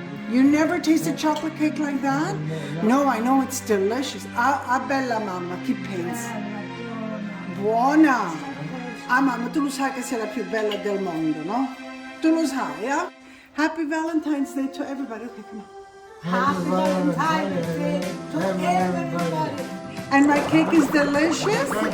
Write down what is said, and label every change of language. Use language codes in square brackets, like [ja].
[en] You never tasted chocolate cake like that? No, I know it's delicious. [it] Ah, bella mamma, chi pensi? Buona! Ah, mamma, tu lo sai che sei la più bella del mondo, no? Tu lo sai, eh? [en] Happy Valentine's Day to everybody. Okay, come on. Happy Valentine's Day to everybody. And my cake is delicious?